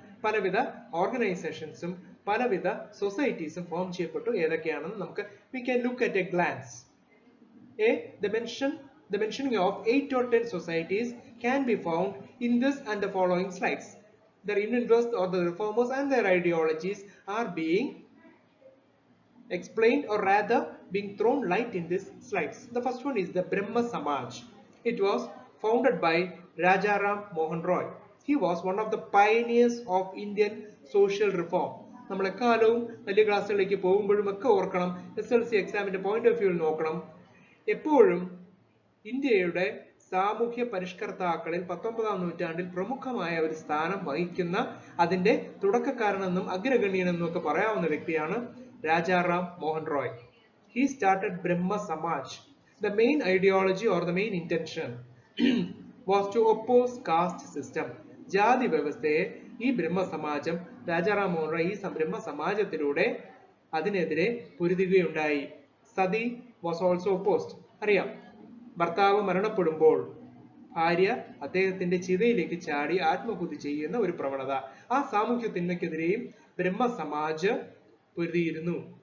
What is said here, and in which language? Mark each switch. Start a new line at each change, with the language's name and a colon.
Malayalam: പലവിധ ഓർഗനൈസേഷൻസും പലവിധ സൊസൈറ്റീസും ഫോം ചെയ്യപ്പെട്ടു. ഏതൊക്കെയാണെന്ന് നമുക്ക്
English: we can look at a glance. The mentioning of 8 or 10 societies can be found in this and the following slides. Their interests or the reformers and their ideologies are being explained or rather being thrown light in these slides. The first one is the Brahma Samaj. It was founded by Rajaram Mohan Roy. He was one of the pioneers of Indian social reform.
Malayalam: നമ്മൾ എക്കാലവും വലിയ ക്ലാസ്സുകളിലേക്ക് പോകുമ്പോഴും ഒക്കെ ഓർക്കണം, SLC എക്സാമിന്റെ
English: point of view
Malayalam: നോക്കണം, എപ്പോഴും ഇന്ത്യയുടെ സാമൂഹ്യ പരിഷ്കർത്താക്കളിൽ 19ാം നൂറ്റാണ്ടിൽ പ്രമുഖമായ ഒരു സ്ഥാനം വഹിക്കുന്ന അതിന്റെ തുടക്കക്കാരനെന്നും അഗ്രഗണ്യനെന്നും ഒക്കെ പറയാവുന്ന വ്യക്തിയാണ് Rajaram Mohan Roy.
English: He started Brahma Samaj. The main ideology or the main intention was to oppose caste system.
Malayalam: ജാതി വ്യവസ്ഥയെ ഈ ബ്രഹ്മ സമാജം രാജാറാം മോഹൻ റോയ് ഈ ബ്രഹ്മ സമാജത്തിലൂടെ അതിനെതിരെ പൊരുതുകയുണ്ടായി. Sati
English: Was also opposed.
Malayalam: അറിയാം, ഭർത്താവ് മരണപ്പെടുമ്പോൾ ഭാര്യ അദ്ദേഹത്തിന്റെ ചിതയിലേക്ക് ചാടി ആത്മഹത്യ ചെയ്യുന്ന ഒരു പ്രവണത, ആ സാമൂഹ്യ തിന്മയ്ക്കെതിരെയും ബ്രഹ്മ സമാജ് പൊരുതിയിരുന്നു.